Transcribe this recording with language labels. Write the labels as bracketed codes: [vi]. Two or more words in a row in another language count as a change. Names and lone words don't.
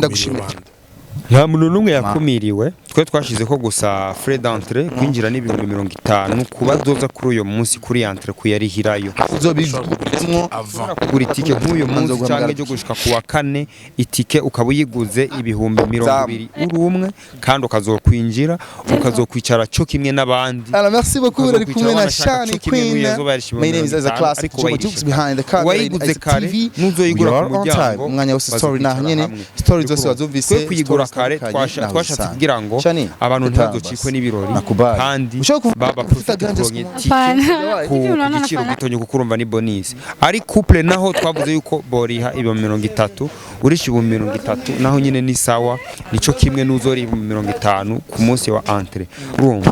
[rn] nta muntu n'umwe yakumiriwe. Twe twashize ko gusa [fr] frais d'entrée [rn] kwinjira ni 50 kuba doza kuri uyo munsi kuri entrée kuyarihirayo uzobizumwo kuri tike nk'uyo munsi cyangwa cyo gushika kuwa kane, itike ukabuyiguze ibihumbi 200 uri umwe, kandi ukazokwinjira ukazokwicara cyo kimwe n'abandi. [fr] Alors merci beaucoup, [rn] uri kumwe na Shani Queen. [en] My name is a classic jokes behind the camera. [rn] Wayiguze kare nuzoyigura ku muryango umwanya wose story na nyene story zose wazumvise kuyigura kare twashatse kugira ngo abantu ntazocikwe n'ibirori, kandi baba profite kuronye ku giciro gitonye kuko urumva ni bonus. Ari couple naho twavuze yuko boriha 30 urishi 30 naho nyine ni sawa, nico kimwe n'uzori 50 ku munsi wa entrée urumva.